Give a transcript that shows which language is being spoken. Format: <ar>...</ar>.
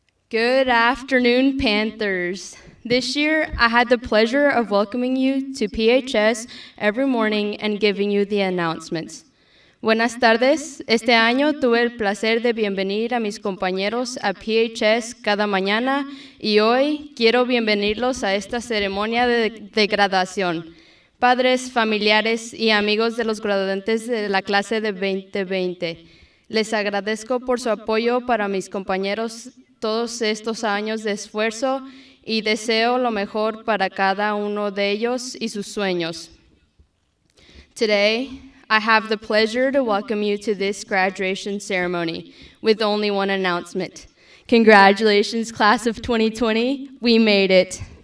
<en>Good afternoon, Panthers. This year, I had the pleasure of welcoming you to PHS every morning and giving you the announcements.</en> <es>Buenas tardes. Este año tuve el placer de bienvenir a mis compañeros a PHS cada mañana y hoy quiero bienvenirlos a esta ceremonia de graduación. Padres, familiares y amigos de los graduantes de la clase de 2020. Les agradezco por su apoyo para mis compañeros todos estos años de esfuerzo y deseo lo mejor para cada uno de ellos y sus sueños.</es> <en>Today, I have the pleasure to welcome you to this graduation ceremony with only one announcement. Congratulations, class of 2020. We made it.</en>